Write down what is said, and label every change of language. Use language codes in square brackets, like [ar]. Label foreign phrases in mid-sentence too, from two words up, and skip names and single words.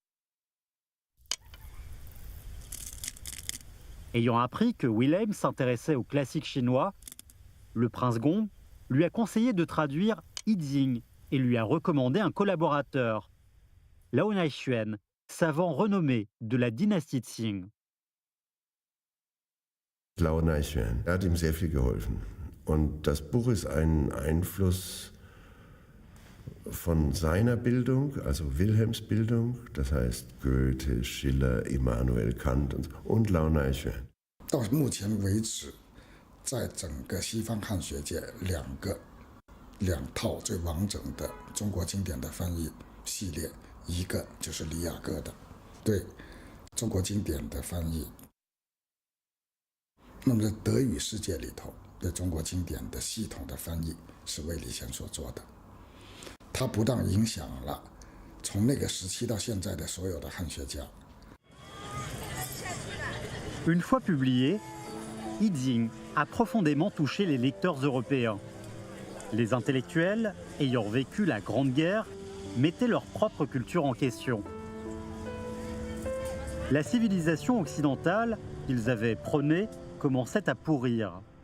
[fr] Ayant appris que Wilhelm s'intéressait aux classiques chinois, le prince Gong lui a conseillé de traduire I Ching et lui a recommandé un collaborateur, Lao Naixuan, savant renommé de la dynastie Qing. [de] Lao Naixuan, hat ihm sehr viel geholfen. Und das Buch ist ein Einfluss von seiner Bildung, also Wilhelms Bildung, das heißt Goethe, Schiller, Immanuel Kant und Lao Naixuan. [zh] 到目前为止，在整个西方汉学界，两套最完整的中国经典的翻译系列，一个就是李雅各的对中国经典的翻译。那么在德语世界里头，对中国经典的系统的翻译是魏礼贤所做的。它不但影响了从那个时期到现在的所有的汉学家。 [fr] Une fois publié, Yijing a profondément touché les lecteurs européens. Les intellectuels, ayant vécu la Grande Guerre, mettaient leur propre culture en question. La civilisation occidentale qu'ils avaient prônée commençait à pourrir.